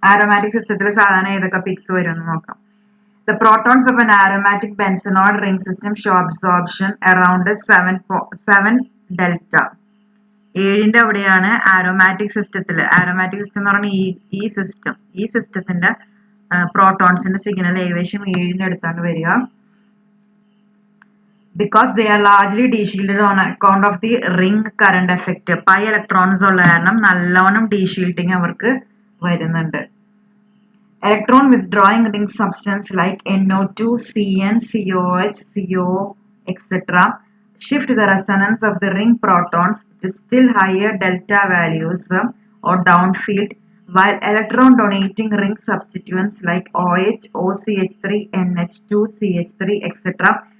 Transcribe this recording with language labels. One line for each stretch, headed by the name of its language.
Malayalam: Aromatic സിസ്റ്റത്തിൽ സാധാരണ ഏതൊക്കെ പീക്സ് വരും എന്ന് നോക്കാം.
English: The protons of an aromatic benzenoid ring system show absorption around 7 delta.
Malayalam: 7ന്റെ അവിടെയാണ് ആരോമാറ്റിക് സിസ്റ്റത്തിൽ. ആരോമാറ്റിക് സിസ്റ്റം എന്ന് പറഞ്ഞാൽ ഈ സിസ്റ്റത്തിന്റെ പ്രോട്ടോൺസിന്റെ സിഗ്നൽ ഏകദേശം 7ന്റെ അടുത്താണ് വരിക.
English: Because they are largely deshielded on account of the ring current effect.
Malayalam: Pi electrons ഉള്ള കാരണം നല്ലോണം ഡീഷീൽഡിങ് അവർക്ക് വരുന്നുണ്ട്.
English: Electron withdrawing ring substance like NO2, CN, COH, CO, etc. shift the resonance of the ring protons to still higher delta values or downfield, while electron donating ring substituents like OH, OCH3, NH2, CH3, etc.